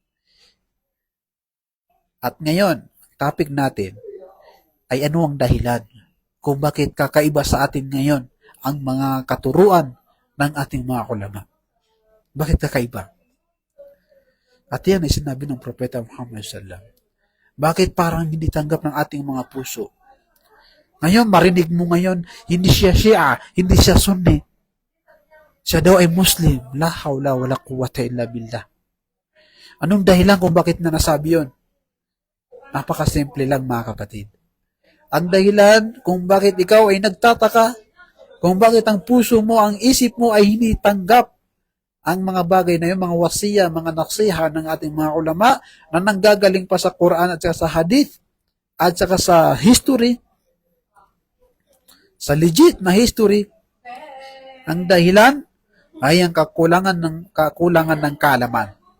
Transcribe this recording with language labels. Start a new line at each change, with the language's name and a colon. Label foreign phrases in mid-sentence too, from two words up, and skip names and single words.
Filipino: At ngayon, topic natin ay ano ang dahilan kung bakit kakaiba sa atin ngayon ang mga katuruan ng ating mga ulama. Bakit kakaiba? At yan ay sinabi ng Propeta Muhammad sallam. Bakit parang hindi tanggap ng ating mga puso? Ngayon, marinig mo ngayon, hindi siya Shia, hindi siya Sunni. Siya daw ay Muslim.
Arabic: لا حول ولا قوة إلا بالله.
Filipino: Anong dahilan kung bakit na nasabi yun? Napakasimple lang mga kapatid. Ang dahilan kung bakit ikaw ay nagtataka, kung bakit ang puso mo, ang isip mo ay hindi tanggap ang mga bagay na yun, mga wasiya, mga naksiha ng ating mga ulama na nanggagaling pa sa Quran at saka sa Hadith at saka sa history, sa legit na history, ang dahilan ay ang kakulangan ng kaalaman.